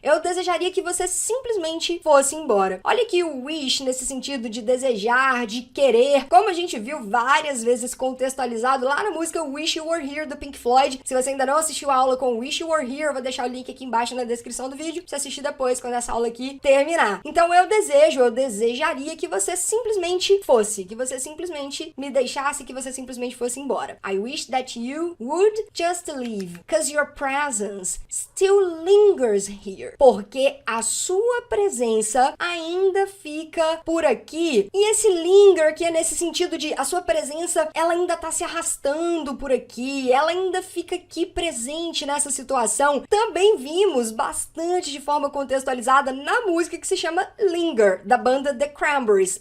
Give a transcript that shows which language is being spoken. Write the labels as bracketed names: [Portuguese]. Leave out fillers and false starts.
[Portuguese] Eu desejaria que você simplesmente fosse embora. Olha aqui o wish nesse sentido de desejar, de querer, como a gente viu várias vezes contextualizado lá na música Wish You Were Here do Pink Floyd. Se você ainda não assistiu a aula com Wish You Were Here, eu vou deixar o link aqui embaixo na descrição do vídeo pra você assistir depois, quando essa aula aqui terminar. Então eu desejaria que você simplesmente fosse, que você simplesmente me deixasse, que você simplesmente fosse embora. [English] I wish that you would just leave, cause your presence still lingers here. [Portuguese] Porque a sua presença ainda fica por aqui. E esse linger, que é nesse sentido de a sua presença, ela ainda tá se arrastando por aqui, ela ainda fica aqui presente nessa situação. Também vimos bastante de forma contextualizada na música que se chama Linger, da banda The Cranberries.